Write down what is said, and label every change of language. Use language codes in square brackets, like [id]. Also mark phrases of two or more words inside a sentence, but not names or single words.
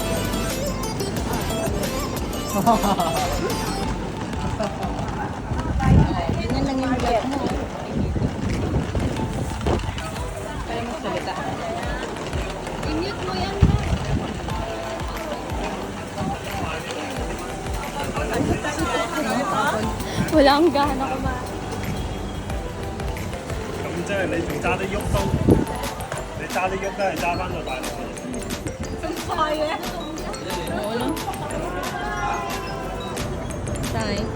[tl] Ganyan lang yung vlog mo. Kaya magsalita. I-mute mo yan na. Wala akong gana kumain. [yue] 咁即係你仲揸得喐都，你揸得喐都係揸翻到大陸嘅。 [tl] Oo no? Tay.